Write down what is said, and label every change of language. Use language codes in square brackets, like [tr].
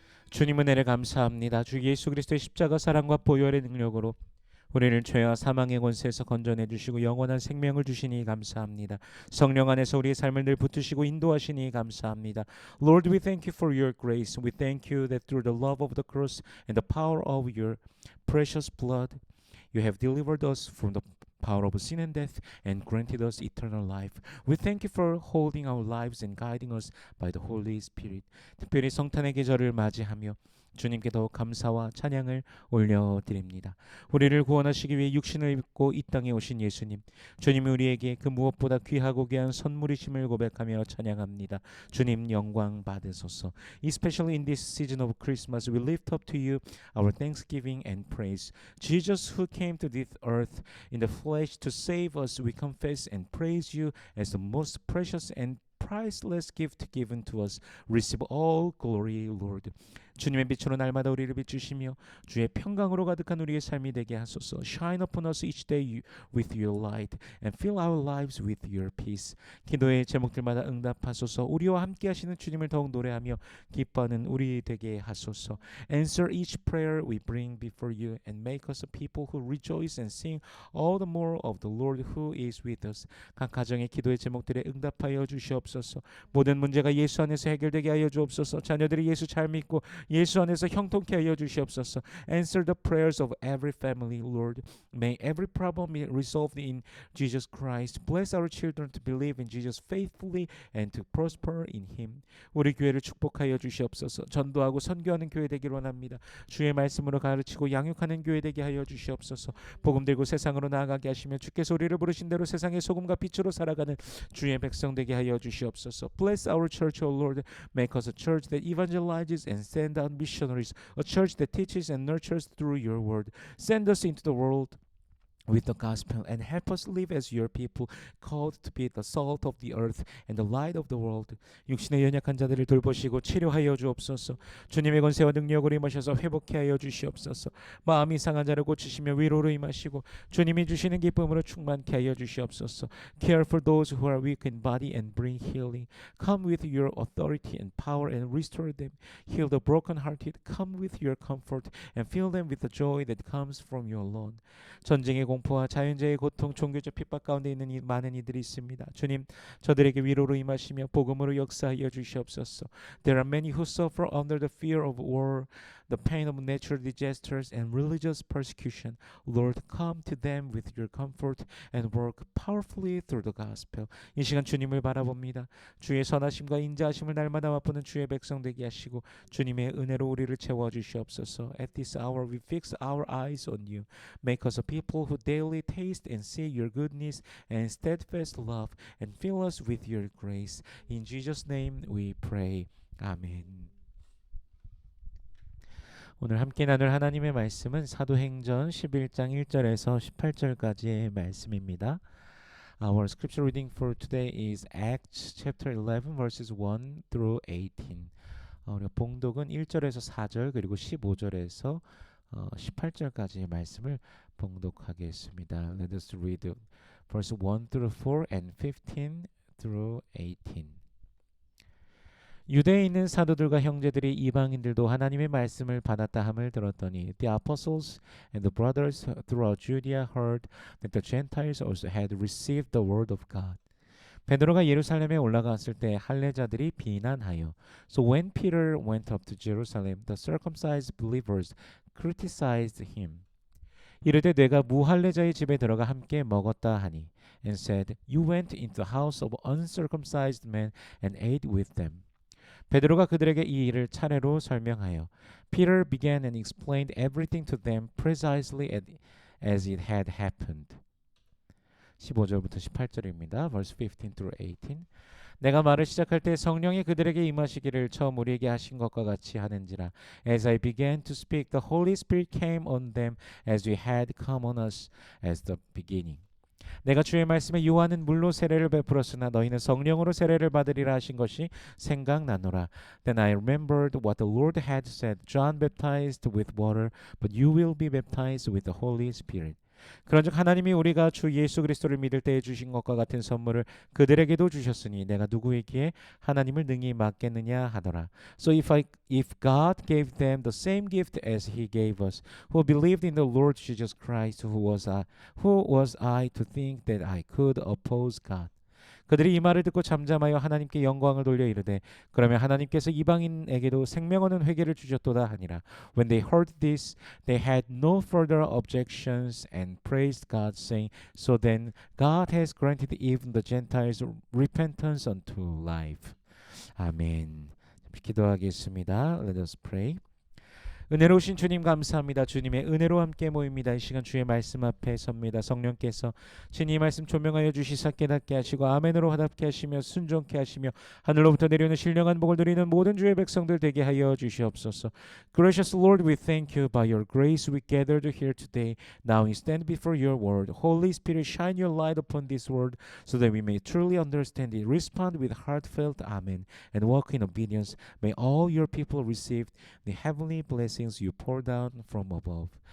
[ko] 주님 은혜를 감사합니다. 주 예수 그리스도의 십자가 사랑과 보혈의 능력으로 우리를 죄와 사망의 권세에서 건져내 주시고 영원한 생명을 주시니 감사합니다. 성령 안에서 우리의 삶을 늘 붙드시고 인도하시니 감사합니다. [en] Lord, we thank you for your grace. We thank you that through the love of the cross and the power of your precious blood, you have delivered us from the power of sin and death and granted us eternal life. We thank you for holding our lives and guiding us by the Holy Spirit. [ko] 특별히 성탄의 계절을 맞이하며 주님께 더욱 감사와 찬양을 올려드립니다. 우리를 구원하시기 위해 육신을 입고 이 땅에 오신 예수님, 주님이 우리에게 그 무엇보다 귀하고 귀한 선물이심을 고백하며 찬양합니다. 주님 영광 받으소서. [en] Especially in this season of Christmas, we lift up to you our thanksgiving and praise. Jesus who came to this earth in the flesh to save us, we confess and praise you as the most precious and priceless gift given to us. Receive all glory, Lord. [ko] 주님의 빛으로 날마다 우리를 비추시며 주의 평강으로 가득한 우리의 삶이 되게 하소서. [en] Shine upon us each day with your light and fill our lives with your peace. [ko] 기도의 제목들마다 응답하소서. 우리와 함께 하시는 주님을 더욱 노래하며 기뻐하는 우리 되게 하소서. [en] Answer each prayer we bring before you and make us a people who rejoice and sing all the more of the Lord who is with us. [ko] 각 가정의 기도의 제목들에 응답하여 주시옵소서. 모든 문제가 예수 안에서 해결되게 하여 주옵소서. 자녀들이 예수 잘 믿고 예수 안에서 형통케 하여 주시옵소서. [en] Answer the prayers of every family, Lord. May every problem be resolved in Jesus Christ. Bless our children to believe in Jesus faithfully and to prosper in Him. [ko] 우리 교회를 축복하여 주시옵소서. 전도하고 선교하는 교회 되기를 원합니다. 주의 말씀으로 가르치고 양육하는 교회 되게 하여 주시옵소서. 복음 들고 세상으로 나아가게 하시며 주께서 우리를 부르신 대로 세상의 소금과 빛으로 살아가는 주의 백성 되게 하여 주시옵소서. [en] Bless our church, O Lord. Make us a church that evangelizes and sends out missionaries, a church that teaches and nurtures through your word. Send us into the world with the gospel and help us live as your people, called to be the salt of the earth and the light of the world. [ko] 육신의 연약한 자들을 돌보시고 치료하여 주옵소서. 주님의 권세와 능력으로 임하셔서 회복케 하여 주시옵소서. 마음이 상한 자를 고치시며 위로로 임하시고 주님이 주시는 기쁨으로 충만케 하여 주시옵소서. [en] Care for those who are weak in body and bring healing. Come with your authority and power and restore them. Heal the brokenhearted. Come with your comfort and fill them with the joy that comes from your Lord. [ko] 전쟁의 공포와 자연재해의 고통, 종교적 핍박 가운데 있는 많은 이들이 있습니다. 주님, 저들에게 위로로 임하시며 복음으로 역사하여 주시옵소서. [en] There are many who suffer under the fear of war, the pain of natural disasters and religious persecution. Lord, come to them with your comfort and work powerfully through the gospel. [ko] 이 시간 주님을 바라봅니다. 주의 선하심과 인자하심을 날마다 맛보는 주의 백성 되게 하시고 주님의 은혜로 우리를 채워 주시옵소서. [en] At this hour we fix our eyes on you. Make us a people who daily taste and see your goodness and steadfast love and fill us with your grace. In Jesus' name we pray. 아멘. [ko] 오늘 함께 나눌 하나님의 말씀은 사도행전 11장 1절에서 18절까지의 말씀입니다. [en] Our scripture reading for today is Acts chapter 11 verses 1 through 18. [ko] 우리가 봉독은 1절에서 4절 그리고 15절에서 18절까지의 말씀을 봉독하겠습니다. [en] Let us read verse 1 through 4 and 15 through 18. [ko] 유대에 있는 사도들과 형제들이 이방인들도 하나님의 말씀을 받았다 함을 들었더니 [en] The apostles and the brothers throughout Judea heard that the Gentiles also had received the word of God. [ko] 베드로가 예루살렘에 올라갔을 때 할례자들이 비난하여 [en] So when Peter went up to Jerusalem, the circumcised believers criticized him. [ko] 이르되 내가 무할례자의 집에 들어가 함께 먹었다 하니 [en] and said, You went into the house of uncircumcised men and ate with them. [ko] 베드로가 그들에게 이 일을 차례로 설명하여 [en] Peter began and explained everything to them precisely as it had happened. [ko] 15절부터 18절입니다. [en] Verse 15 through 18. [ko] 내가 말을 시작할 때 성령이 그들에게 임하시기를 처음 우리에게 하신 것과 같이 하는지라. [en] As I began to speak, the Holy Spirit came on them as we had come on us as the beginning. [ko] 내가 주의 말씀에 요한은 물로 세례를 베풀었으나 너희는 성령으로 세례를 받으리라 하신 것이 생각나노라. [en] Then I remembered what the Lord had said. John baptized with water, but you will be baptized with the Holy Spirit. [ko] 그런즉 하나님이 우리가 주 예수 그리스도를 믿을 때에 주신 것과 같은 선물을 그들에게도 주셨으니 내가 누구에게 하나님을 능히 맡겠느냐 하더라. [en] So if God gave them the same gift as he gave us who believed in the Lord Jesus Christ, who was I to think that I could oppose God? [ko] 그들이 이 말을 듣고 잠잠하여 하나님께 영광을 돌려 이르되 그러면 하나님께서 이방인에게도 생명 얻는 회개를 주셨도다 하니라. [en] When they heard this, they had no further objections and praised God, saying, So then God has granted even the Gentiles repentance unto life. [ko] 아멘. 기도하겠습니다. [en] Let us pray. [ko] 은혜로우신 주님 감사합니다. 주님의 은혜로 함께 모입니다. 이 시간 주의 말씀 앞에 섭니다. 성령께서 주님 말씀 조명하여 주시사 깨닫게 하시고 아멘으로 화답게 하시며 순종케 하시며 하늘로부터 내려오는 신령한 복을 누리는 모든 주의 백성들 되게 하여 주시옵소서. [en] Gracious Lord, we thank you. By your grace we gathered here today. Now we stand before your word. Holy Spirit, shine your light upon this word so that we may truly understand it. Respond with heartfelt amen and walk in obedience. May all your people receive the heavenly blessings you pour down from above.